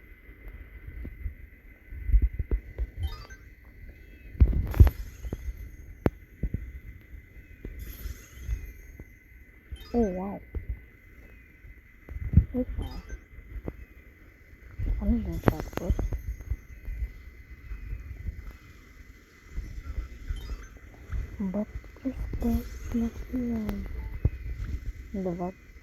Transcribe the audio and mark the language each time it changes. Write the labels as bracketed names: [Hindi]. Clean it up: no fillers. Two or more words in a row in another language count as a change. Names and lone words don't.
[Bulgarian] О, вау. Ето. Ами не чакваш. [English] But it's not here. [Bulgarian] Два.